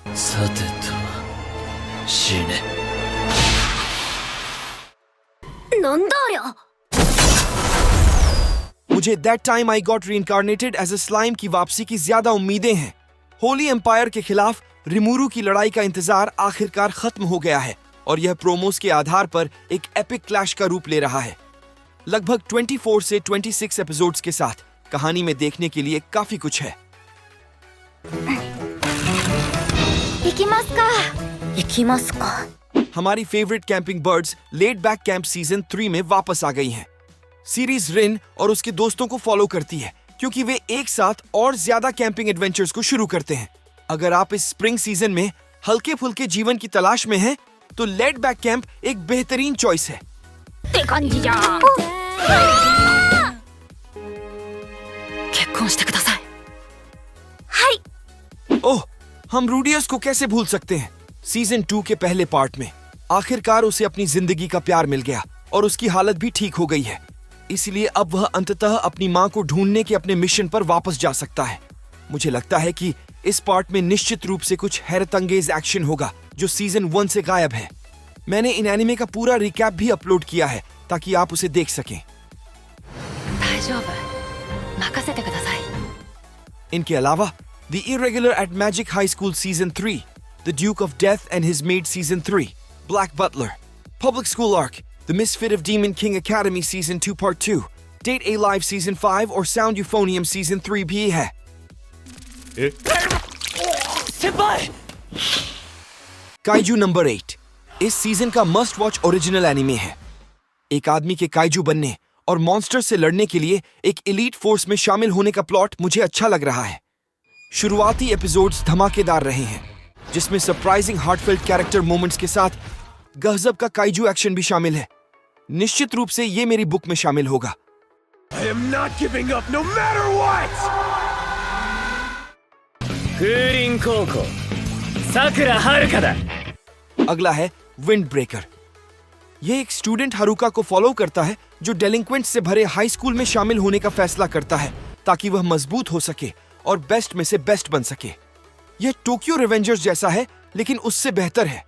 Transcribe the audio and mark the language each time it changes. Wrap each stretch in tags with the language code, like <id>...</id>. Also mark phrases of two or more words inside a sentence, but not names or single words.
<hi>मुझे दैट टाइम आई गॉट रीइंकार्नेटेड एज अ स्लाइम की वापसी की ज्यादा उम्मीदें हैं। होली एम्पायर के खिलाफ रिमूरू की लड़ाई का इंतजार आखिरकार खत्म हो गया है, और यह प्रोमोस के आधार पर एक</hi> <en>epic clash</en> <hi>का रूप ले रहा है। लगभग 24 से 26 एपिसोड्स के साथ कहानी में देखने के लिए काफी कुछ है।</hi> <ja>行きますか行きますか</ja> <hi>हमारी</hi> <en>favorite camping birds</en> <hi>लेट बैक कैंप सीजन 3 में वापस आ गई हैं। सीरीज रिन और उसके दोस्तों को फॉलो करती है, क्योंकि वे एक साथ और ज्यादा</hi> <en>camping adventures</en> <hi>को शुरू करते हैं। अगर आप इस</hi> <en>spring season</en> <hi>में हल्के फुल्के जीवन की तलाश में हैं, तो लेट बैक कैंप एक बेहतरीन चॉइस है।</hi> <ja>って感じじゃん結婚してくださいはい</ja> <hi>ओह, हम रूडियस को कैसे भूल सकते हैं। सीजन 2 के पहले पार्ट में आखिरकार उसे अपनी जिंदगी का प्यार मिल गया और उसकी हालत भी ठीक हो गई है, इसलिए अब वह अंततः अपनी मां को ढूंढने के अपने मिशन पर वापस जा सकता है। मुझे लगता है कि इस पार्ट में निश्चित रूप से कुछ हैरतअंगेज एक्शन होगा जो सीजन 1 से गायब है। मैंने इन एनिमे का पूरा रिकैप भी अपलोड किया है ताकि आप उसे देख सकें।</hi> <ja>大丈夫任せてください</ja> <hi>इनके अलावा The Irregular at Magic High School Season 3, The Duke of Death and His Maid Season 3, Black Butler, Public School Arc, The Misfit of Demon King Academy Season 2 Part 2, Date A Live Season 5 और Sound Euphonium Season 3 भी है। काइजू नंबर 8 इस सीजन का</hi> <en>must watch original anime</en> <hi>है। एक आदमी के काइजू बनने और मॉन्स्टर से लड़ने के लिए एक</hi> <en>elite force</en> <hi>में शामिल होने का प्लॉट मुझे अच्छा लग रहा है। शुरुआती एपिसोड्स धमाकेदार रहे हैं, जिसमें</hi> <en>surprising heartfelt character moments</en> <hi>के साथ गजब का काइजू एक्शन भी शामिल है। निश्चित रूप से ये मेरी बुक में शामिल होगा।</hi> <en>I am not giving up no matter what!</en> <ja>風林高校さくらはるかだ</ja> <hi>अगला है विंड ब्रेकर। यह एक स्टूडेंट हारुका को फॉलो करता है जो डेलिंक्वेंट से भरे</hi> <en>high school</en> <hi>में शामिल होने का फैसला करता है ताकि वह मजबूत हो सके और बेस्ट में से बेस्ट बन सके। यह टोक्यो रिवेंजर्स जैसा है, लेकिन उससे बेहतर है।</hi>